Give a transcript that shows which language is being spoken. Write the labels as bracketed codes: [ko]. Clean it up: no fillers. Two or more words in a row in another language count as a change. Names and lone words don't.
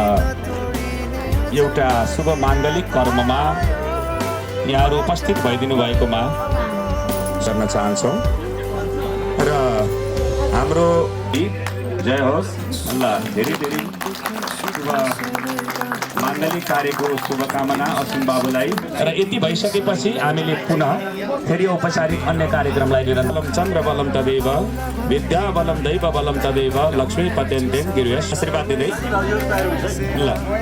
[ne] एउटा शुभ माङ्गलिक कर्ममा यहाँहरू उपस्थित भइदिनु भएकोमा गर्न चाहन्छौँ र हाम्रो गीत जय होस् ल धेरै धेरै शुभ माङ्गलिक कार्यको शुभकामना असिम बाबुलाई र यति भइसकेपछि हामीले पुनः फेरि औपचारिक अन्य कार्यक्रमलाई लिएर [sa] बलम चन्द्र बलम तदेव विद्या बलम दैव बलम तदेव लक्ष्मी पत्यन्तेन [ne] गिरिवेश आशीर्वाद दिँदै ल